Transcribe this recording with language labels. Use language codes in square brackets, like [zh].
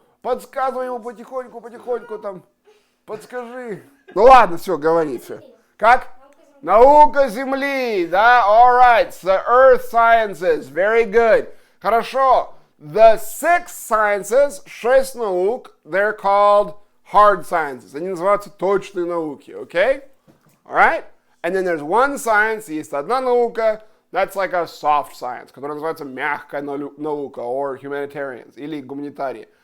[ru] Подсказывай ему потихоньку там, подскажи. Ну ладно, все, говори, все. Как? Наука Земли, да, [en] alright, the earth sciences, very good. [ru] Хорошо, [en] the 6 sciences, [ru] 6 наук, [en] they're called hard sciences. [ru] Они называются точные науки, okay? [en] Alright? And then there's one science, [ru] есть одна наука, [en] that's like a soft science, [ru] которая называется мягкая наука, [en] or humanitarians, [ru] или гуманитарии.